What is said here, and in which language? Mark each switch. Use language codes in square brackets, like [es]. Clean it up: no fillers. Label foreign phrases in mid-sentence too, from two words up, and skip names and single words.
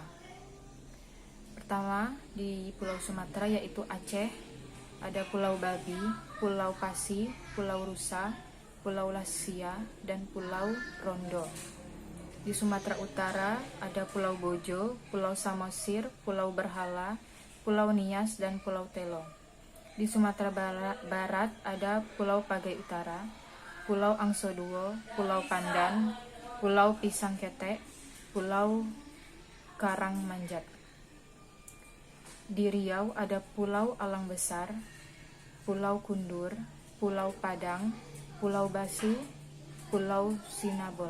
[id] Pertama, di Pulau Sumatera yaitu Aceh, ada Pulau Babi, Pulau Pasi, Pulau Rusa, Pulau Lasia, dan Pulau Rondo. Di Sumatera Utara ada Pulau Bojo, Pulau Samosir, Pulau Berhala, Pulau Nias, dan Pulau Telo. Di Sumatera Barat ada Pulau Pagai Utara, Pulau Angsoduo, Pulau Pandan, Pulau Pisang Ketek, Pulau Karangmanjat. Di Riau ada Pulau Alang Besar, Pulau Kundur, Pulau Padang, Pulau Basu, Pulau Sinabol.